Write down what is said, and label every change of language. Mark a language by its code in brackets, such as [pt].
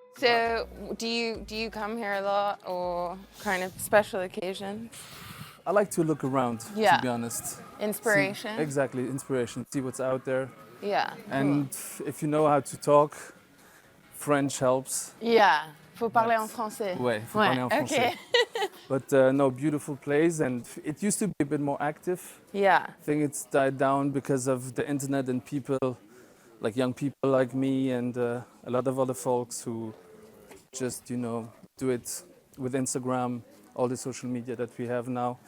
[en] So do you come here a lot, or kind of special occasions? I like to look around, Yeah. to be honest. Inspiration? See, exactly, inspiration. See what's out there. Yeah. And if you know how to talk, French helps. Yeah. [fr] Faut parler en français. Ouais, faut parler en français. [en] Okay. But no, beautiful place, and it used to be a bit more active. Yeah. I think it's died down because of the internet and people, like young people like me and a lot of other folks who just, do it with Instagram, all the social media that we have now.